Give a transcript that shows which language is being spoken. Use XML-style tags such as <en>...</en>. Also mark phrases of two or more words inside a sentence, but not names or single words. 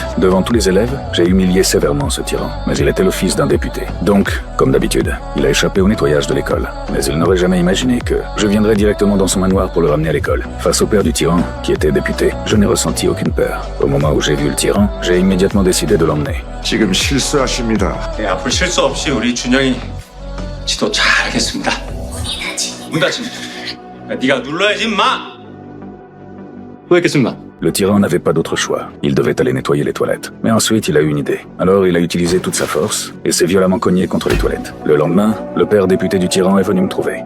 <fr>Devant tous les élèves, j'ai humilié sévèrement ce tyran. Mais il était le fils d'un député. Donc, comme d'habitude, il a échappé au nettoyage de l'école. Mais il n'aurait jamais imaginé que je viendrais directement dans son manoir pour le ramener à l'école. Face au père du tyran, qui était député, je n'ai ressenti aucune peur. Au moment où j'ai vu le tyran, j'ai immédiatement décidé de l'emmener.</fr> <ko>지금 실수하십니다. 네, 앞으로 실수 없이 우리 준영이 지도 잘하겠습니다. 문 닫힙니다. 네가 눌러야지 임마. 수고했겠습니다.</ko> <fr>Le tyran n'avait pas d'autre choix. Il devait aller nettoyer les toilettes. Mais ensuite, il a eu une idée. Alors, il a utilisé toute sa force et s'est violemment cogné contre les toilettes. Le lendemain, le père député du tyran est venu me trouver.</fr>